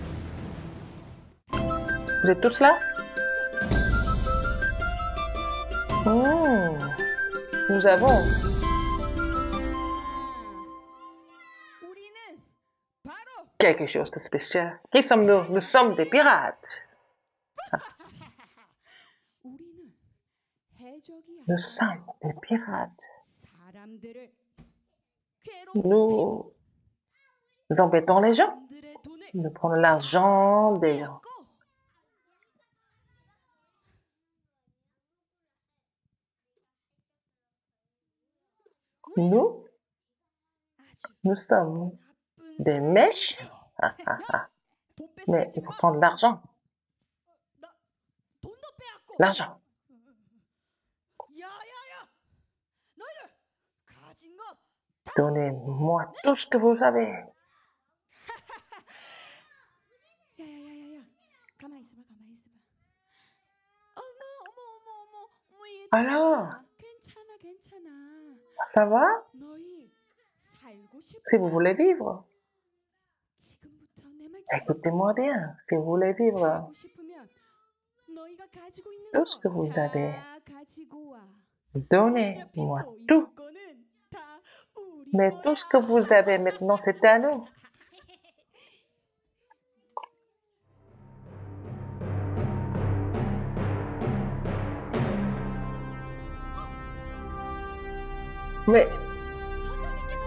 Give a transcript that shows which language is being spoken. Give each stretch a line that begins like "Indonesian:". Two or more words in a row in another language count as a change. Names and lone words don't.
French: Vous êtes tous là? Nous avons
Korean: 우리는 바로
French: quelque chose de spécial. Qui sommes-nous? Nous sommes des pirates.
Korean: 우리는 해적이
French: Nous sommes des pirates.
Korean: 사람들을
French: Nous embêtons les gens.
Korean: 사람들의 돈을
French: Nous prenons l'argent des gens.
Korean: 뺏고
French: Nous,
Korean: 아주
French: nous sommes
Korean: 나쁜
French: des mèches.
Korean: 돈
French: Mais
Korean: 뺏어야지
French: il faut
Korean: 마.
French: prendre l'argent.
Korean: 나 돈도 빼앗고
French: L'argent.
Korean: 야야야 너희들 가진 거
French: Donnez-moi tout ce que vous avez.
Korean: 야야야야야 가만히 있어봐 가만히 있어봐 어머 얘
French: Alors,
Korean: 괜찮아 괜찮아
French: ça va?
Korean: 너희 살고
French: Si vous
Korean: 싶으면
French: voulez vivre,
Korean: 지금부터 내 말
French: écoutez-moi bien. Si vous voulez vivre,
Korean: 살고 싶으면 너희가 가지고 있는
French: tout ce que
Korean: 거
French: vous avez,
Korean: 다 가지고 와
French: donnez-moi
Korean: 어차피
French: tout.
Korean: 너희 거는 다 우리
French: Mais
Korean: 거야.
French: tout ce que vous avez maintenant, c'est à nous. Mais
Korean: 선장님께서